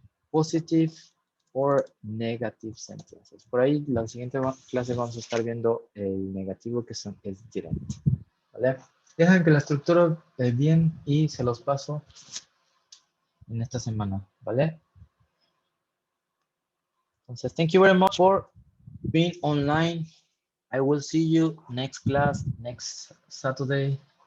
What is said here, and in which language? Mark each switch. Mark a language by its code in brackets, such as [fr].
[en] Positive or negative sentences. [es] Por ahí, la siguiente clase vamos a estar viendo el negativo, que es direct. ¿Vale? Dejan que la estructura bien y se los paso en esta semana. ¿Vale? [en] Entonces, thank you very much for being online. I will see you next class, next Saturday.